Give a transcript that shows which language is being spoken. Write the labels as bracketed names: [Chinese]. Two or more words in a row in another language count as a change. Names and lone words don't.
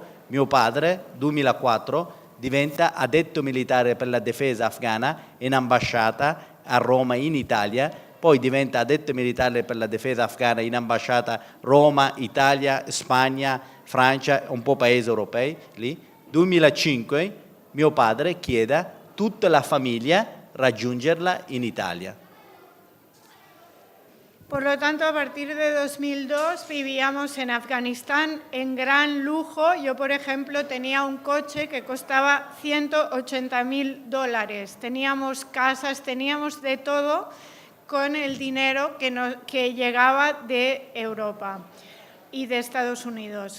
[Italian] Mio padre, nel 2004, diventa addetto militare per la difesa afghana in ambasciata a Roma in Italia, poi diventa addetto militare per la difesa afghana in ambasciata Roma, Italia, Spagna, Francia, un po' paesi europei lì. 2005 mio padre chiede a tutta la famiglia raggiungerla in Italia. [Spanish] Por lo tanto, a partir de 2002 vivíamos en Afganistán en gran lujo. Yo, por ejemplo, tenía un coche que costaba $180.000. Teníamos casas, teníamos de todo con el dinero que llegaba de Europa y de Estados Unidos.